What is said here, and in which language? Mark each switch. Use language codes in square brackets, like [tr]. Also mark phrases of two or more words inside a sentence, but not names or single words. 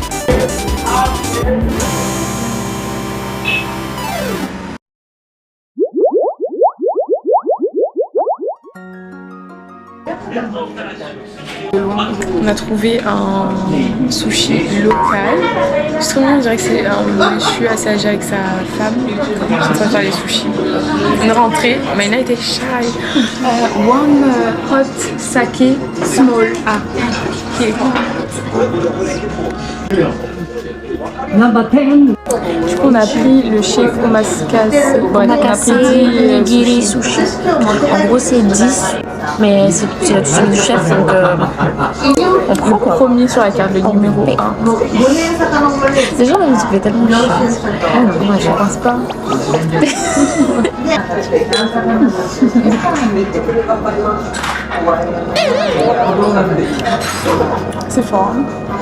[fr] On a trouvé un sushi local. Justement, on dirait que c'est un monsieur assez âgé avec sa femme qui est en train de faire les sushis. On est rentré, Maïna était shy. [en] One hot sake small. [fr] Ah, ok. Du coup, on a pris le chef omakase. [ja] 握り寿司. [fr] En gros, c'est 10, mais c'est la cuisine du chef, donc On prend premier sur la carte, le numéro 1. déjà, là, ça fait tellement chier. Ah non, moi, je pense pas. C'est fort. Hein.